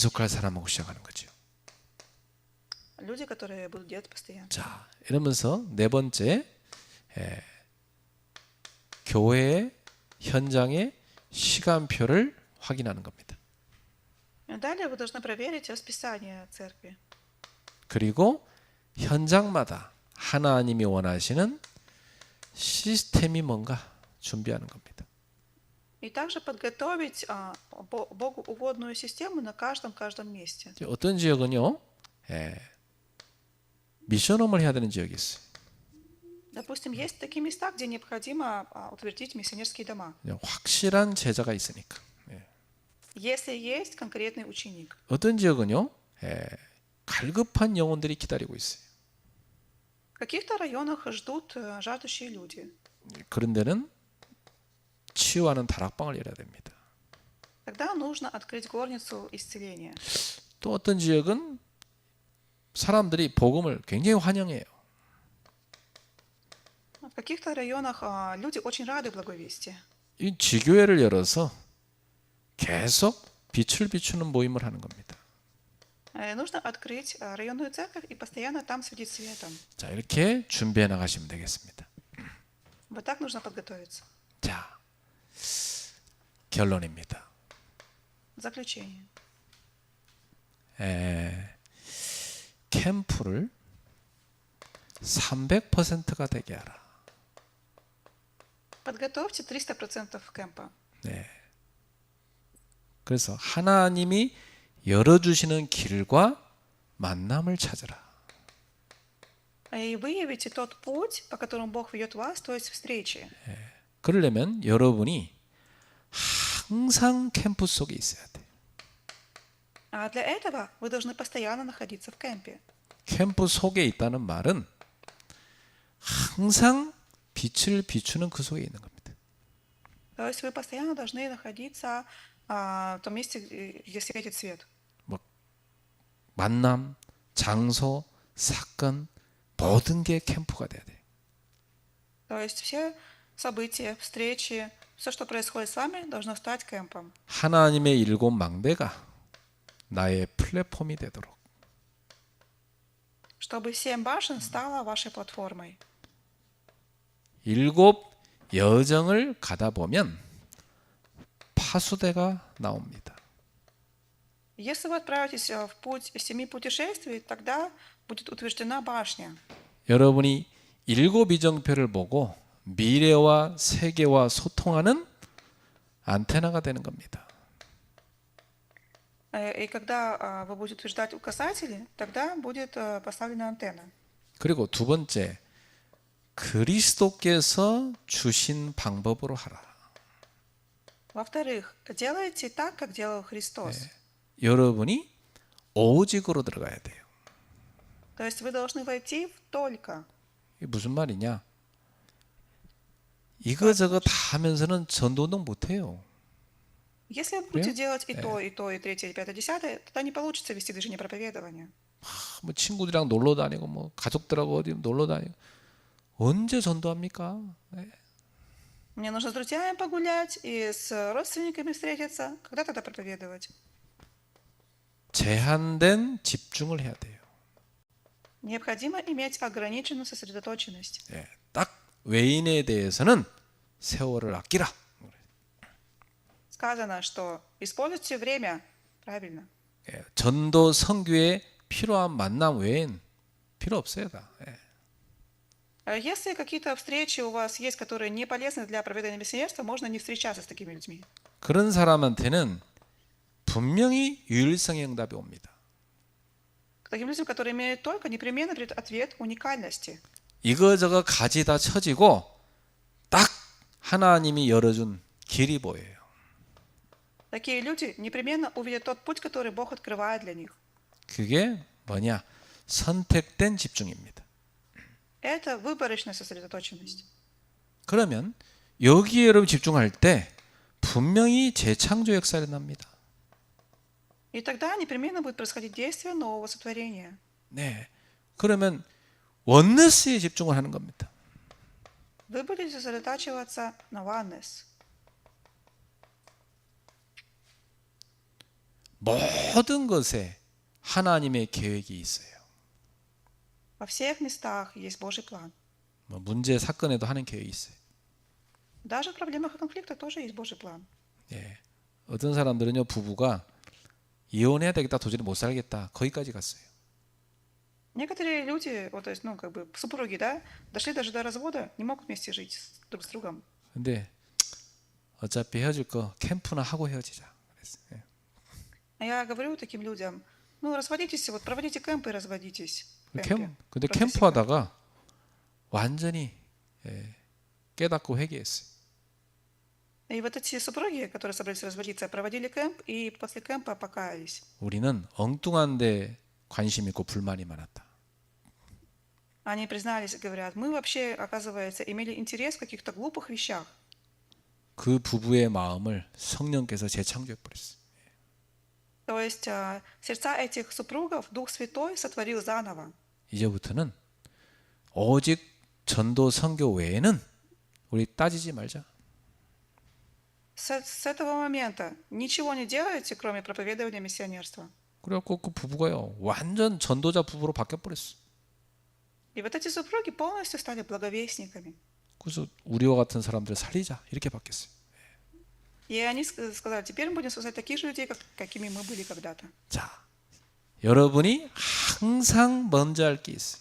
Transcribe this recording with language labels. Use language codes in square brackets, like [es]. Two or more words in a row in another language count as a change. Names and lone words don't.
[ko] 지속할 사람하고 시작하는 거죠. [ru] Люди, которые будут делать постоянно. [ko] 자, 이러면서 네 번째, 교회 현장의 시간표를 확인하는 겁니다. [ru] Далее вы должны проверить расписание церкви. [ko] 그리고 현장마다 하나님이 원하시는 시스템이 뭔가 준비하는 겁니다. [ru] И также подготовить Богу угодную систему на каждом месте. [ko] 이제 어떤 지역은요, 미션홈을 해야 되는 지역이 있어요. [ru] Допустим, есть такие места, где необходимо утвердить миссионерские дома. [ko] 그냥 확실한 제자가 있으니까. [ru] Если есть конкретный ученик. [ko] 어떤 지역은요, 갈급한 영혼들이 기다리고 있어요. [ru] В каких-то районах ждут жаждущие люди. [ko] 그런 데는 치유하는 다락방을 열어야 됩니다. [ru] Тогда нужно открыть горницу исцеления. [ko] 또 어떤 지역은 사람들이 복음을 굉장히 환영해요. [ru] В каких-то районах люди очень рады благой вести. [ko] 이 지교회를 열어서 계속 빛을 비추는 모임을 하는 겁니다. [ru] Нужно открыть районную церковь и постоянно там светить светом. [ko] 자, 이렇게 준비해 나가시면 되겠습니다. [ru] Вот так нужно подготовиться. [ko] 자, 결론입니다. [ru] Заключение. [ko] 캠프를 300%가 되게 하라. [ru] Подготовьте 300% кемпа. [ko] 그래서 하나님이 열어주시는 길과 만남을 찾으라. [ru] И выявите тот путь, по которому Бог ведет вас, то есть встречи. [ko] 그러려면 여러분이 항상 캠프 속에 있어야 돼. [ru] А для этого вы должны постоянно находиться в кемпе. [ko] 캠프 속에 있다는 말은 항상 빛을 비추는 그 속에 있는 겁니다. [ru] То есть вы постоянно должны находиться в том месте, где светит свет. [ko] 만남, 장소, 사건 모든 게 캠프가 돼야 돼. [ru] То есть все события, встречи, все, что происходит с вами, должно стать кемпом. [ko] 하나님의 일곱 망대가 나의 플랫폼이 되도록. [ru] Чтобы 7 башен стало вашей платформой. [ko] 일곱 여정을 가다 보면 파수대가 나옵니다. [ru] Если вы отправитесь в путь 7 путешествий, тогда будет утверждена башня. [ko] 여러분이 일곱 이정표를 보고 미래와 세계와 소통하는 안테나가 되는 겁니다. [ru] И когда вы будете утверждать указатели, тогда будет поставлена антенна. [ko] 그리고 두 번째, 그리스도께서 주신 방법으로 하라. [ru] Во-вторых, делайте так, как делал Христос. [ko] 여러분이 오직으로 들어가야 돼요. [ru] То есть вы должны войти в только. [ko] 이게 무슨 말이냐? 이거저거 다 하면서는 전도운동 못해요. [ru] Если вы будете делать и то, и третье, и пятое, десятое, тогда не получится вести движение проповедования. [ko] 뭐 친구들이랑 놀러 다니고 뭐 가족들하고 어디 놀러 다니고 언제 전도합니까? [ru] Мне нужно с друзьями погулять и с родственниками встретиться. Когда тогда проповедовать? [ko] 제한된 집중을 해야 돼요. [ru] Необходимо иметь ограниченную сосредоточенность. [ko] 딱 외인에 대해서는 세월을 아끼라. [ru] Сказано, что используйте время правильно. [ko] 전도 선교에 필요한 만남 외엔 필요 없어요. 다. [ru] Если какие-то встречи у вас есть, которые не полезны для проведения миссионерства, можно не встречаться с такими людьми. [ko] 그런 사람한테는 분명히 유일성의 응답이 옵니다. [ru] К таким людям, которые имеют только, непременно придет ответ уникальности. [ko] 이거저거 가지 다 쳐지고 딱 하나님이 열어준 길이 보여요. [ru] Такие люди непременно увидят тот путь, который Бог открывает для них. [ko] 그게 뭐냐? 선택된 집중입니다. [ru] Это выборочная сосредоточенность. [ko] 그러면 여기에 여러분 집중할 때 분명히 재창조 역사 일어납니다. [ru] И тогда непременно будет происходить действие нового сотворения. [ko] 네. 그러면 원네스에 집중을 하는 겁니다. [ru] Вы будете сосредотачиваться на oneness. [ko] 모든 것에 하나님의 계획이 있어요. [ru] Во всех местах есть Божий план. [ko] 뭐 문제 사건에도 하는 계획이 있어요. [ru] Даже в проблемах и конфликтах тоже есть Божий план. [ko] 예. 어떤 사람들은요, 부부가 이혼해야 되겠다, 도저히 못 살겠다, 거기까지 갔어요. [ru] Некоторые люди, вот, то есть, как бы супруги, да, дошли даже до развода, не могут вместе жить друг с другом. [ko] 근데 어차피 헤어질 거 캠프나 하고 헤어지자. 그랬어요. 예. [ru] А я говорю таким людям, разводитесь, вот проводите кемпы и разводитись. в [ko] 캠, [ru] кемпе. [ko] 근데 [ru] Просто [ko] 캠프 [ru] сильно. [ko] 하다가 완전히 깨닫고 회개했어요. [ru] И вот эти супруги, которые собрались разводиться, проводили кемп и после кемпа покаялись. [ko] 우리는 엉뚱한데 관심 있고 불만이 많았다. [ru] Они признались и говорят, мы вообще, оказывается, имели интерес в каких-то глупых вещах. [ko] 그 부부의 마음을 성령께서 재창조해 버렸어요. [ru] То есть сердца этих супругов Дух Святой сотворил заново. [ko] 이제부터는 오직 전도 선교 외에는 우리 따지지 말자. [ru] С этого момента ничего не делайте, кроме проповедования миссионерства. [ko] 그래갖고 그 부부가요, 완전 전도자 부부로 바뀌어 버렸어. [ru] И вот эти супруги полностью стали благовестниками. [ko] 그래서 우리와 같은 사람들 살리자 이렇게 바뀌었어요. [ru] И они сказали, теперь мы будем спасать таких же людей, какими мы были когда-то. [ko] 자, 여러분이 항상 먼저 할 게 있어요.